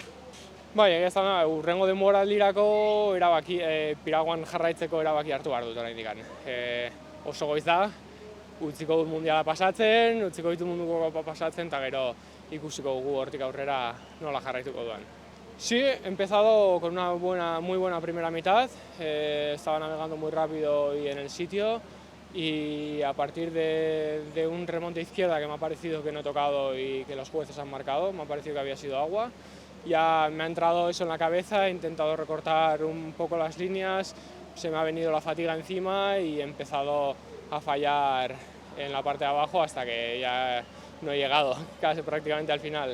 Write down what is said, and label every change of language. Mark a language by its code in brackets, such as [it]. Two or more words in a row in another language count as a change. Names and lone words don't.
[eu] Bai, egia esan da, hurrengo denboraldirako Piraguan jarraitzeko erabaki hartu behar dut oraindik. Oso goiz da, utziko dut mundiala pasatzen, utziko ditu munduko kopa pasatzen, eta gero ikusiko dugu hortik aurrera nola jarraituko duan. [es] Sí, he empezado con una muy buena primera mitad, estaba navegando muy rápido y en el sitio, y a partir de un remonte izquierda que me ha parecido que no he tocado y que los jueces han marcado, me ha parecido que había sido agua. Ya me ha entrado eso en la cabeza, he intentado recortar un poco las líneas, se me ha venido la fatiga encima y he empezado a fallar en la parte de abajo hasta que ya no he llegado, casi prácticamente al final.